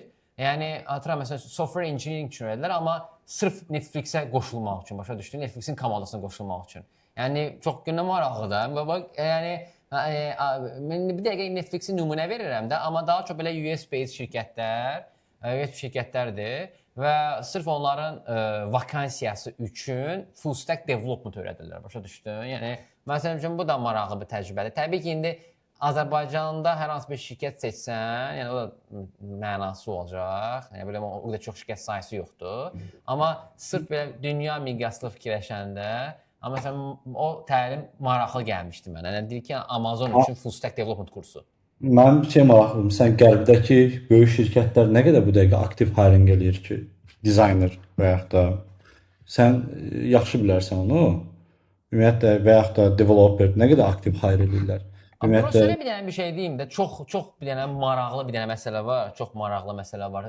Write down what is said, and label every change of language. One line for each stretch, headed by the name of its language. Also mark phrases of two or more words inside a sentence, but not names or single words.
Azerbaijani: Yəni hatıram məsələn
English: software engineering
Azerbaijani: üçün öyrədilər, amma sırf Netflixə qoşulmaq üçün, başa düşdün? Netflixin komandasına qoşulmaq üçün. Yəni çox günə maraqlıdır. Bax, yəni mən bir dəqiqə Netflixin nümunə verirəm də, amma daha çox belə US-based şirkətlər, US şirkətlərdir və sırf onların vakansiyası üçün
English: full stack development
Azerbaijani: öyrədirlər. Başa düşdün? Yəni məsələn üçün bu da maraqlı bir təcrübədir. Təbii ki, indi Azərbaycanda hər hansı bir şirkət seçsən, yəni o da mənası olacaq. Yəni belə o da çox şirkət sayısı yoxdur. Amma sırf belə dünya miqyaslı fikirləşəndə, amma məsələn o təlim maraqlı gəlmişdi mənə. Yəni deyir ki, Amazon üçün
English: full stack development
Azerbaijani: kursu. Mən bir şey maraqlıyım. Sən qərbdəki böyük şirkətlər nə qədər bu dəqiqə aktiv hiring eləyir ki, dizayner və yaxud da sən yaxşı bilərsən onu. Ümumiyyətlə və yaxud da developer nə qədər aktiv hire eləyirlər. Amma burası bir dənə bir şey deyim də, çox bir dənə maraqlı bir dənə məsələ var, çox maraqlı məsələ var.